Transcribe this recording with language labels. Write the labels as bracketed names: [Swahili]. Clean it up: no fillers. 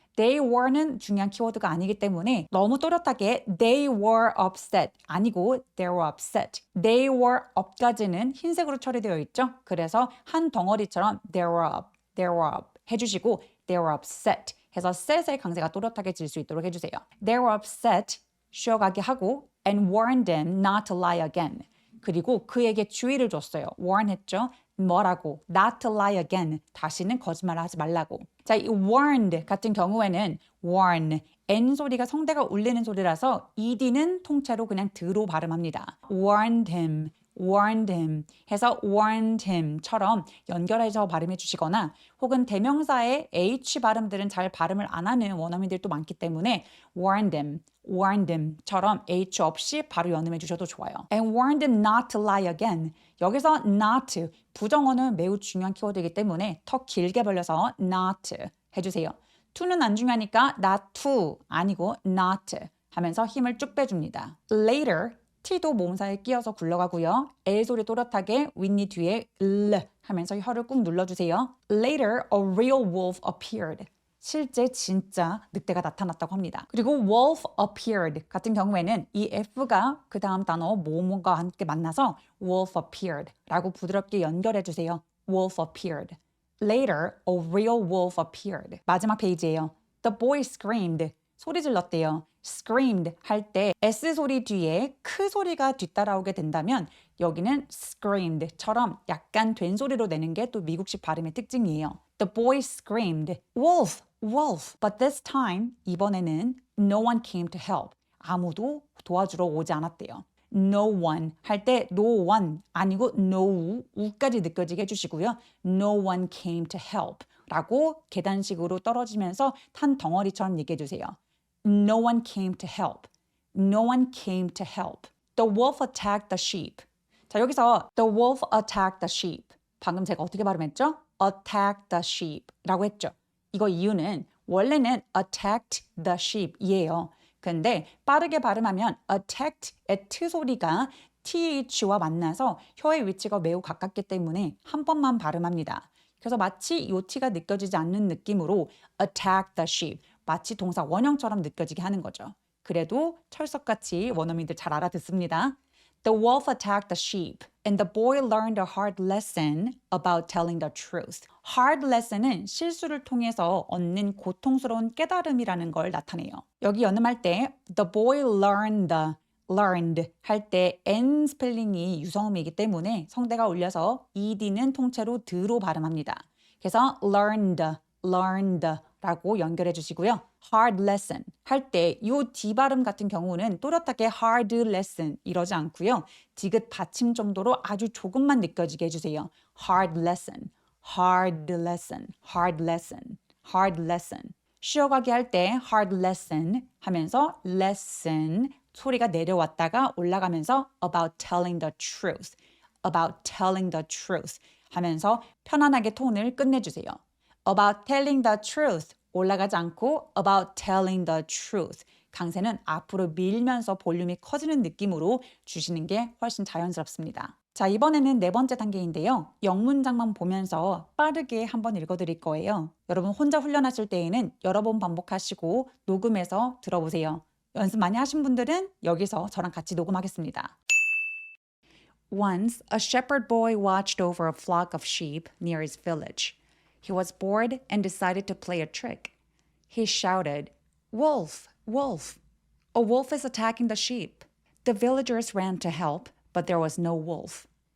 [English] They were [Korean] 는 중요한 키워드가 아니기 때문에 너무 또렷하게 [English] they were upset [Korean] 아니고 they were upset. [English] They were up [Korean] 까지는 흰색으로 처리되어 있죠. 그래서 한 덩어리처럼 they were up 해주시고 [English] they were upset [Korean] 해서 set의 강세가 또렷하게 질 수 있도록 해주세요. [English] They were upset [Korean] 쉬어가게 하고 [English] and warned them not to lie again. [Korean] 그리고 그에게 주의를 줬어요. [English] warn [Korean] 했죠. 뭐라고? [English] Not to lie again. [Korean] 다시는 거짓말을 하지 말라고. 자, 이 warned 같은 경우에는 warn, N 소리가 성대가 울리는 소리라서 ED는 통째로 그냥 드로 발음합니다. [English] warned him [Korean] 해서 warned him처럼 연결해서 발음해 주시거나 혹은 대명사의 H 발음들은 잘 발음을 안 하는 원어민들도 많기 때문에 warned him처럼 H 없이 바로 연음해 주셔도 좋아요. [English] And warned him not to lie again. [Korean] 여기서 not, 부정어는 매우 중요한 키워드이기 때문에 더 길게 벌려서 not 해주세요. to는 안 중요하니까 [English] not to [Korean] 아니고 not 하면서 힘을 쭉 빼줍니다. later, T도 모음사에 끼어서 굴러가고요. L 소리 또렷하게 윗니 뒤에 L 하면서 혀를 꾹 눌러주세요. [English] Later, a real wolf appeared. [Korean] 실제 진짜 늑대가 나타났다고 합니다. 그리고 [English] wolf appeared [Korean] 같은 경우에는 이 F가 그 다음 단어 모음과 함께 만나서 wolf appeared 라고 부드럽게 연결해 주세요. wolf appeared. [English] Later, a real wolf appeared. [Korean] 마지막 페이지예요. [English] The boy screamed. [Korean] 소리 질렀대요. screamed 할 때 S 소리 뒤에 크 소리가 뒤따라오게 된다면 여기는 screamed처럼 약간 된 소리로 내는 게 또 미국식 발음의 특징이에요. [English] The boy screamed, wolf, wolf. But this time, [Korean] 이번에는 [English] no one came to help. [Korean] 아무도 도와주러 오지 않았대요. [English] No one [Korean] 할 때 no one 아니고 no 우까지 느껴지게 해주시고요. [English] No one came to help [Korean] 라고 계단식으로 떨어지면서 탄 덩어리처럼 얘기해 주세요. [English] No one came to help. No one came to help. The wolf attacked the sheep. [Korean] 자, 여기서 [English] the wolf attacked the sheep. [Korean] 방금 제가 어떻게 발음했죠? [English] attacked the sheep [Korean] 라고 했죠. 이거 이유는 원래는 [English] attacked the sheep [Korean] 이에요. 근데 빠르게 발음하면 attacked의 트 소리가 th와 만나서 혀의 위치가 매우 가깝기 때문에 한 번만 발음합니다. 그래서 마치 요 t가 느껴지지 않는 느낌으로 [English] attack the sheep, [Korean] 마치 동사 원형처럼 느껴지게 하는 거죠. 그래도 철석같이 원어민들 잘 알아듣습니다. [English] The wolf attacked the sheep, and the boy learned a hard lesson about telling the truth. [Korean] Hard lesson은 실수를 통해서 얻는 고통스러운 깨달음이라는 걸 나타내요. 여기 연음할 때 [English] the boy learned [Korean] 할 때 N 스펠링이 유성음이기 때문에 성대가 울려서 ED는 통째로 드로 발음합니다. 그래서 learned 라고 연결해 주시고요. [English] hard lesson [Korean] 할 때 이 D 발음 같은 경우는 또렷하게 hard lesson 이러지 않고요. 디귿 받침 정도로 아주 조금만 느껴지게 해주세요. [English] hard lesson, hard lesson, hard lesson, hard lesson. [Korean] 쉬어가기 할 때 [English] hard lesson [Korean] 하면서 lesson 소리가 내려왔다가 올라가면서 [English] about telling the truth, [Korean] about telling the truth 하면서 편안하게 톤을 끝내주세요. [English] About telling the truth [Korean] 올라가지 않고 about telling the truth 강세는 앞으로 밀면서 볼륨이 커지는 느낌으로 주시는 게 훨씬 자연스럽습니다. 자, 이번에는 네 번째 단계인데요. 영문장만 보면서 빠르게 한번 읽어드릴 거예요. 여러분 혼자 훈련하실 때에는 여러 번 반복하시고 녹음해서 들어보세요. 연습 많이 하신 분들은 여기서 저랑 같이 녹음하겠습니다. [English] Once, a shepherd boy watched over a flock of sheep near his village. He was bored and decided to play a trick. He shouted, "Wolf, wolf! A wolf is attacking the sheep." The villagers ran to help, but there was no wolf.